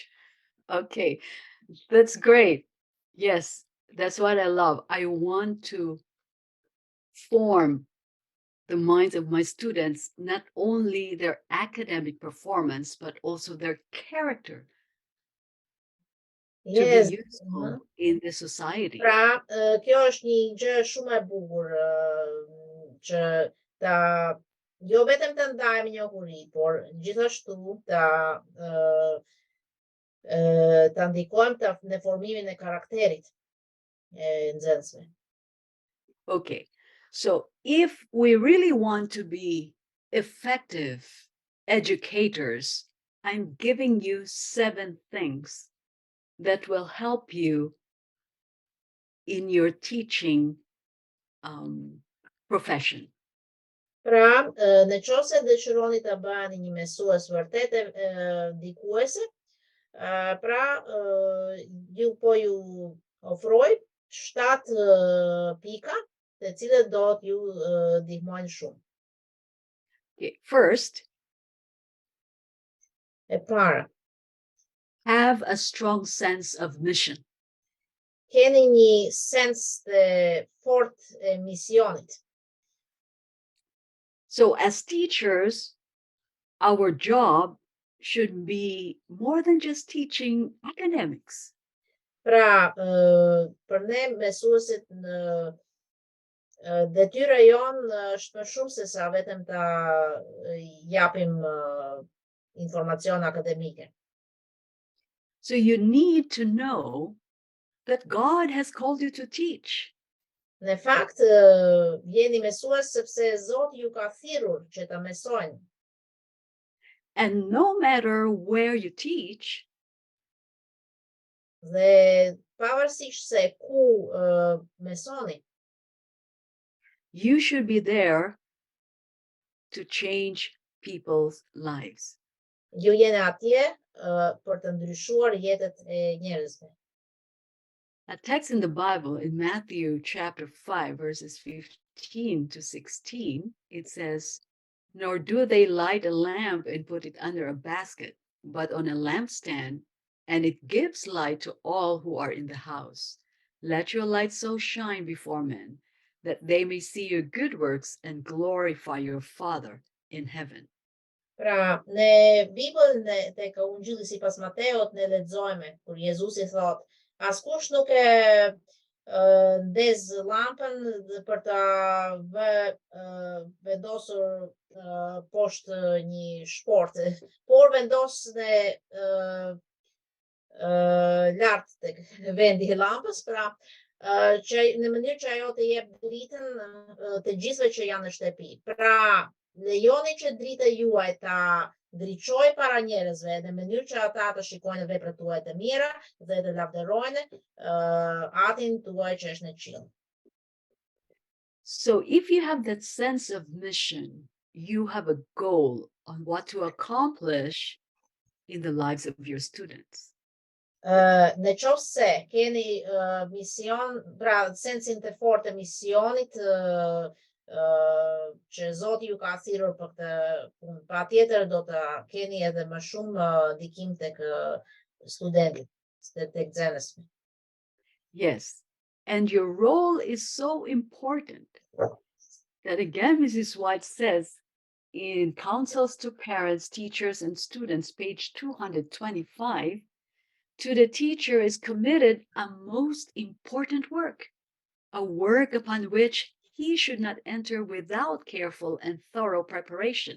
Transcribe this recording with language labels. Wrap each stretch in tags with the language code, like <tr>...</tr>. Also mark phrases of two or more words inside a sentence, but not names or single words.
<en>Okay, that's great. Yes, that's what I love. I want to form the minds of my students, not only their academic performance, but also their character. Yes. To be useful in the society.</en> <sq>Pra, kjo është një gjë shumë e bukur që ta jo vetëm të ndajmë njohuri, por gjithashtu ta ndikojmë në formimin e karakterit. e nxënësve.</sq> <en>Okay, so if we really want to be effective educators, I'm giving you 7 things that will help you in your teaching profession.</en> <sq>Pra, në qoftë se dëshironi ta bëheni një mësues vërtet ndikuese, pra ju po ju ofroj 7 pika, të cilët do t'ju ndihmojnë shumë.</sq> <en>Okay, first,</en> <sq>E para,</sq> <en>have a strong sense of mission.</en> <sq>keni një sens të fortë e misionit.</sq> <en>So, as teachers, our job should be more than just teaching academics.</en> <sq>Pra, për ne mësuesit detyra jonë është më shumë se sa vetëm ta japim informacion akademike.</sq> <en>So, you need to know that God has called you to teach.</en> <sq>Në fakt, jeni mësues sepse Zoti ju ka thirrur që ta mësojnë.</sq> <en>And no matter where you teach,</en> <sq>Dhe pavarësisht se ku mësoni,</sq> <en>you should be there to change people's lives.</en> <sq>ju jeni atje për të ndryshuar jetët e njerëzve.</sq> <en>A text in the Bible, in Matthew chapter 5, verses 15 to 16, it says, "Nor do they light a lamp and put it under a basket, but on a lampstand, and it gives light to all who are in the house. Let your light so shine before men, that they may see your good works and glorify your Father in heaven."</en> <sq>Pra, në Bibël, tek Ungjilli sipas Mateut, ne lexojmë kur Jezusi thotë, askush nuk e ndez lampën për ta vendosur poshtë një shporte, por vendos në lart tek vendi I lampës, pra që në mënyrë që ajo të jep dritën të gjithëve që janë në shtëpi. Pra, lejoni që drita juaj ta ndriçojë para njerëzve në mënyrë që ata të shikojnë veprat tuaja të mira dhe të lavdërojnë Atin tuaj që është në qiell.</sq> <en>So if you have that sense of mission, you have a goal on what to accomplish in the lives of your students.</en> <sq>Në qoftë se keni mision, pra sensin të fortë të misionit që Zoti ju ka thirrur për këtë punë, patjetër do të keni edhe më shumë ndikim tek studentit, tek nxënësit.</sq> <en>Yes, and your role is so important that again, Mrs. White says in Counsels to Parents, Teachers, and Students, page 225, to the teacher is committed a most important work, a work upon which he should not enter without careful and thorough preparation.</en>